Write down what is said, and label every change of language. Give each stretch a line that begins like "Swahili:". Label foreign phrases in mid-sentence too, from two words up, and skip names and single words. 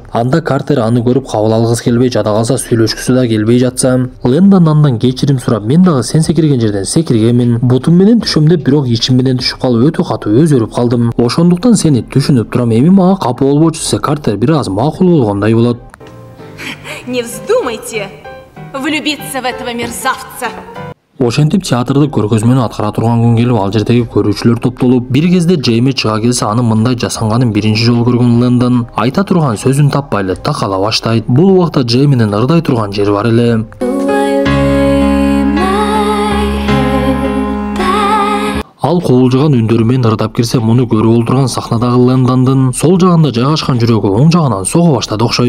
Kyrgyz: Анда Картер аны көрүп кабыл алгысы келбей, жада калса сүйлөшкүсү да келбей жатса, Лэндон андан кечирим сурап, мен дагы сен секирген жерден секиргенмин. Бутум менен түшөм деп, бирок ичим менен түшүп калып өтө катуу өзөрүп калдым. Ошондуктан сени түшүнүп турам, эми мага капа болбочу десе Картер бир аз макул болгондой болот.
Russian: Не вздумайте влюбиться в этого мерзавца.
Kyrgyz: Ошентип театрды көргөзмөнү аткара турган күн келип, ал жердеги көрүүчүлөр топтолуп, бир кезде Джейми чыга келсе, аны мындай жасанганын биринчи жолу көргөн Лэндон айта турган сөзүн таппай эле такала баштайт. Бул убакта Джейминин ырдай турган жери бар эле. Ал кубулжуган үндөрү менен ырдап кирсе, муну көрүп олтурган сахнадагы Лэндондун сол жагында жайгашкан жүрөгү оң жагынан сого баштады окшойт.